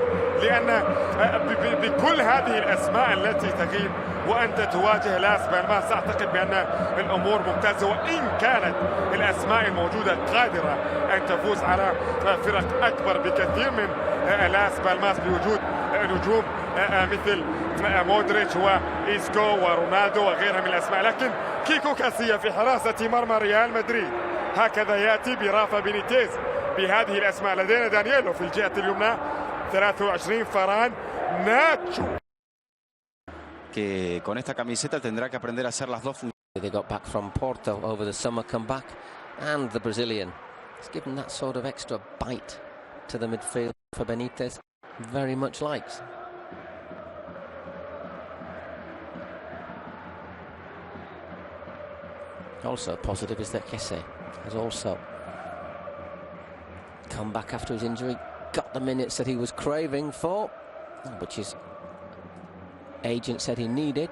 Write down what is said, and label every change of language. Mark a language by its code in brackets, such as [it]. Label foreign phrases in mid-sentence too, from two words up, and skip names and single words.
[ar] لأن بكل هذه الأسماء التي تغيب وأنت تواجه لاس بالماس أعتقد بأن الأمور ممتازة، وإن كانت الأسماء الموجودة قادرة أن تفوز على فرق أكبر بكثير من لاس بالماس بوجود نجوم مثل مودريتش وإيسكو ورونالدو وغيرها من الأسماء. لكن كيكو كاسيا في حراسة مرمى ريال مدريد هكذا يأتي برافا بينيتيز بهذه الأسماء. لدينا دانييلو في الجهة اليمنى 23، فران، ناتشو. [es] Que con esta camiseta tendrá que aprender a hacer las dos funciones. [en] They got back from Porto over the summer, come back, and the Brazilian. It's given that sort of extra bite to the midfield for Benitez, very much likes. Also positive is that Kesse has also come back after his injury, got the minutes that he was craving for, which his agent said he needed.